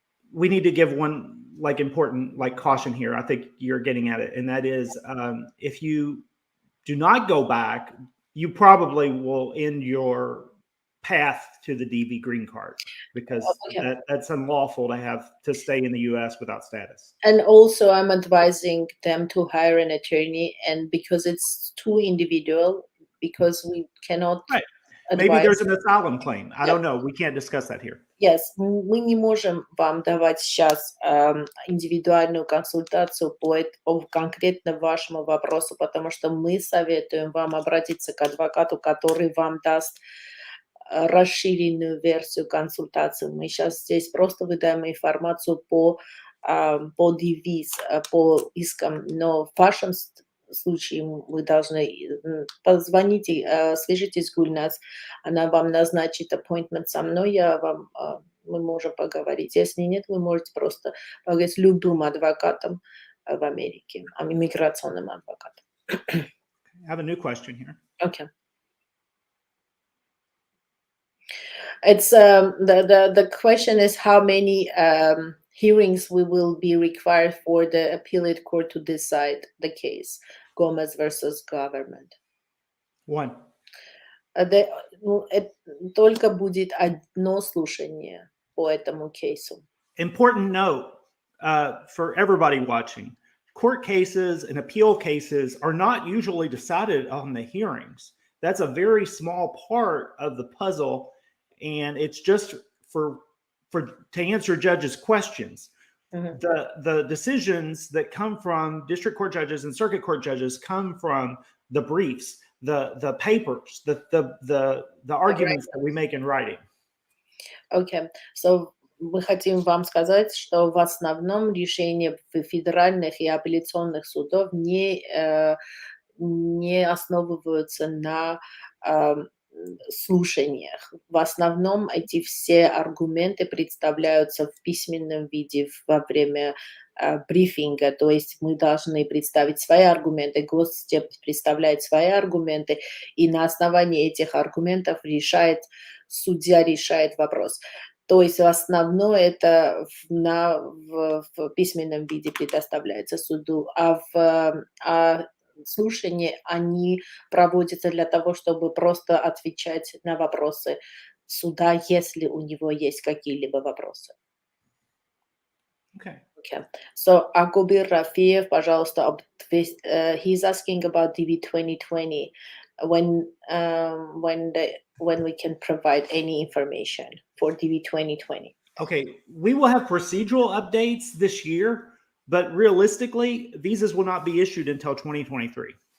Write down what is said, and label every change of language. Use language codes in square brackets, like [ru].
[en] We need to give one important caution here. I think you're getting at it, and that is if you do not go back, you probably will end your path to the DV green card because that's unlawful to stay in the U.S. without status. And also, I'm advising them to hire an attorney, and because it's too individual, because we cannot. Right. Maybe there's an asylum claim. I don't know. We can't discuss that here. [ru] Yes, мы не можем вам давать сейчас индивидуальную консультацию по конкретно вашему вопросу, потому что мы советуем вам обратиться к адвокату, который вам даст расширенную версию консультации. Мы сейчас здесь просто выдаем информацию по DVs, по искам, но в вашем случае вы должны позвоните, свяжитесь с Гульнас, она вам назначит appointment со мной, мы можем поговорить. Если нет, вы можете просто поговорить с любым адвокатом в Америке, иммиграционным адвокатом. [en] I have a new question here. Okay. It's the question is how many hearings we will be required for the appellate court to decide the case, Gomez versus government. One. [ru] Только будет одно слушание по этому кейсу. [en] Important note for everybody watching. Court cases and appeal cases are not usually decided on the hearings. That's a very small part of the puzzle, and it's just to answer judges' questions. Mm-hmm. The decisions that come from district court judges and circuit court judges come from the briefs, the papers, the arguments that we make in writing. [ru] Okay, so мы хотим вам сказать, что в основном решения федеральных и апелляционных судов не основываются на слушаниях. В основном эти все аргументы представляются в письменном виде во время брифинга, то есть мы должны представить свои аргументы, госдеп представляет свои аргументы, и на основании этих аргументов судья решает вопрос. То есть в основном это в письменном виде предоставляется суду, а слушания, они проводятся для того, чтобы просто отвечать на вопросы суда, если у него есть какие-либо вопросы. [en] Okay. Okay. So Agobir Rafiev, [ru] пожалуйста, [en] he's asking about DV 2020 when we can provide any information for DV 2020. Okay, we will have procedural updates this year, but realistically, visas will not be issued until 2023.